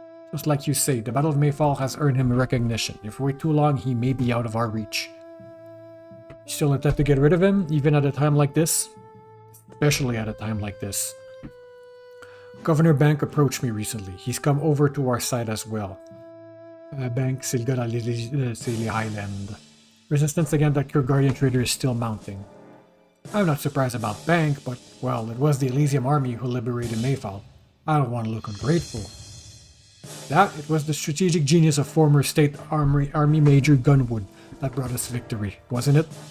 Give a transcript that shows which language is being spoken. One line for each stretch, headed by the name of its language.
English: Just like you say, the Battle of Mayfall has earned him recognition. If we wait too long, he may be out of our reach. You still intend to get rid of him, even at a time like this? Especially at a time like this. Governor Bank approached me recently. He's come over to our side as well.
French: Bank, c'est le gars dans les Highlands.
English: Resistance against that Kurgardian trader is still mounting. I'm not surprised about Bank, but, well, it was the Elysium army who liberated Mayfall. I don't want to look ungrateful. That, it was the strategic genius of former State Army Major Gunwood that brought us victory, wasn't it?